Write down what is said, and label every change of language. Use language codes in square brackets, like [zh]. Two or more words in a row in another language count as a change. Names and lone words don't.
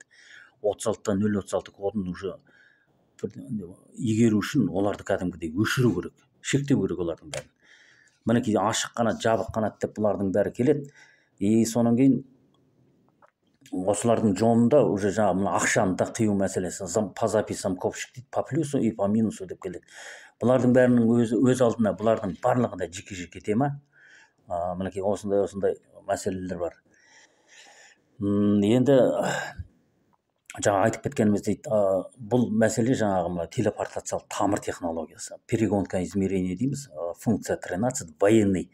[kk] 36-тан 036 кодын уже игеру үшін оларды кәдімгідей өшіру керек, шектеу керек олардың бәрін. Мінекей ашық қанат, жабық қанат деп бұлардың бәрі келеді. Сонан кейін осылардың жолында уже жаңағы мына ақшаны да қию мәселесі, [ru] по записям [kk] копшик дейді, [ru] по плюсу и по минусу [kk] деп келеді. Бұлардың бәрінің өз алдына бұлардың барлығы да жеке тема. Мінекей осындай мәселелер бар. Енді жаңа айтып кеткеніміздей, бұл мәселе жаңағы мына телепортациялық тамыр технологиясы, [ru] перегонка измерения [kk] дейміз, [ru] функция 13 военный.